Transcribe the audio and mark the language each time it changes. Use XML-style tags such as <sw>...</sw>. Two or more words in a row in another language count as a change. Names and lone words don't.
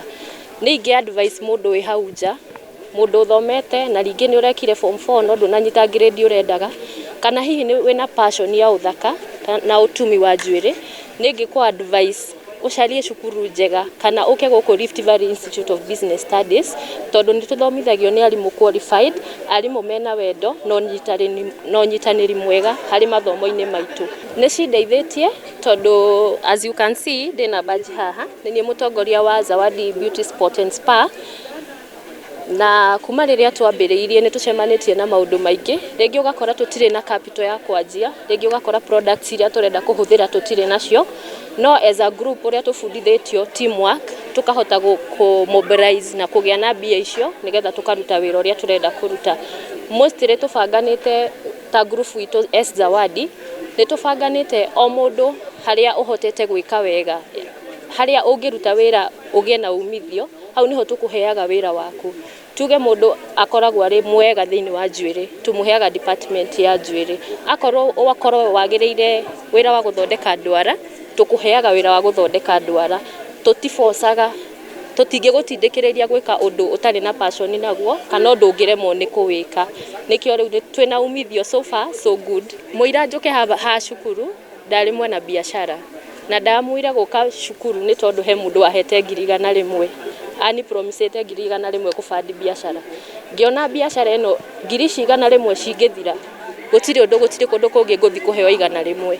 <ki>Ni ingi advice mundu wi hauja, mundu thomete na ringi ni urekire form 4 no ndunanyita grade urendaga kana hihi ni wina passion ya uthaka na utumi wa njuire, ni ngikwa advice ucarie cukuru njega kana uke guku Rift Valley Institute of Business Studies tondu ni tuthomithagio ni arimu qualified, arimu mena wendo no nyitaniri mwega hari mathomo-ini maitu. Ni cindeithitie tondu</ki> <en>as you can see</en> <ki>ndina badge haha ni mutongoria wa Zawadi Beauty Sport and Spa na kuma riria twambiriirie ni tucemanitie na maundu maingi. Ringi ugakora tutire na capital ya kwanjia, ringi ugakora products iria turenda kuhuthira tutire nacio, no</ki> <en>as a group</en> <ki>uria tufundithitio teamwork tukahota ku mobilize na kugia na mbia icio nigetha tukaruta wira uria turenda kuruta. Mostly tubanganite ta group itu S Zawadi ni tubanganite o mundu haria uhotete gwika wega, haria ungiruta wira ugie na umithio, hau niho tukuheaga wira waku. Tuge mundu akoragwo ari mwega thiini wa njuire, tumuheaga department ya njuire. Akorwo wagiriire wira wa guthondeka ndwara, tukuheaga wira wa guthondeka ndwara. Tutifosaga, tutingi gutindikiriria gwika undu utari na passion naguo kana undu ungiremwo ni kuwika. Nikio riu twina umithio</ki> <en>so far so good.</en> <ki>Muira njuke ha cukuru ndari mwena biashara na ndamwira guka cukuru ni tondu he mundu ahete 100,000 ani promisete 100,000 kubandi biashara. Ngiona biashara eno 100,000 cingithira gutiri undu gutiri kundu kungi nguthi kuheo 100,000.</ki>